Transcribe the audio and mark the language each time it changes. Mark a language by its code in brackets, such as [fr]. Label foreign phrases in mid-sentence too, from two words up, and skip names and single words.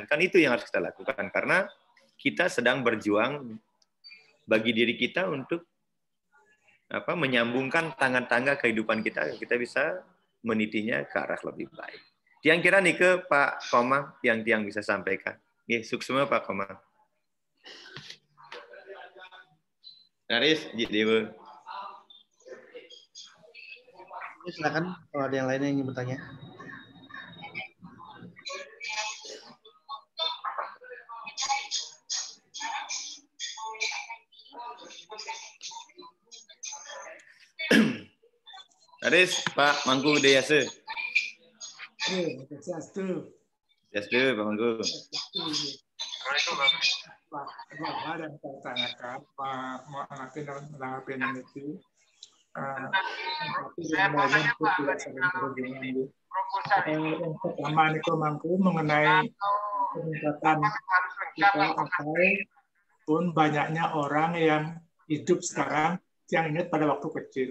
[id] Kan itu yang harus kita lakukan karena kita sedang berjuang bagi diri kita untuk menyambungkan tangga-tangga kehidupan kita bisa menitinya ke arah lebih baik. Tiang kira nih ke Pak Komang yang bisa sampaikan. Ya, suksema Pak Komang. Naris, Dewa. Silakan kalau ada yang lain yang ingin bertanya. Naris, Pak Mangku Gede Yase. Swastiastu. Swastiastu, Pak Mangku. Pak, ada yang saya tanyakan, Pak, mau menanggapi itu. Tapi sebenarnya itu tidak saling berhubungan. Yang pertama ini Mangku mengenai peningkatan kita ataupun banyaknya orang yang hidup sekarang yang ingat pada waktu kecil.